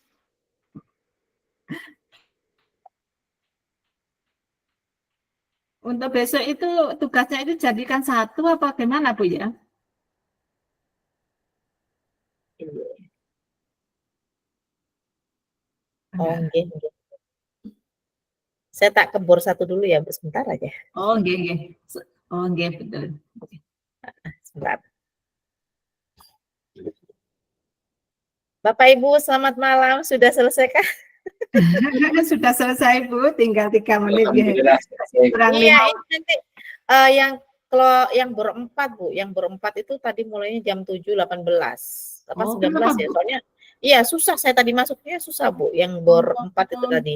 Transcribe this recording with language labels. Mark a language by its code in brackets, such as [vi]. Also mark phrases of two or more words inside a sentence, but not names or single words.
[id] Untuk besok itu tugasnya itu jadikan satu apa gimana Bu ya? Oh, nggih. Saya tak kebor satu dulu ya, Bu, sebentar aja. Oh, nggih. Oh, nggih, betul. Sebentar. Bapak Ibu, selamat malam. Sudah selesai kah? Sudah selesai Bu, tinggal 3 menit ya. Kurang iya, nanti yang berempat Bu, yang berempat itu tadi mulainya jam 7.18 apa 19 ya, soalnya iya susah, saya tadi masuknya susah Bu, yang berempat itu tadi.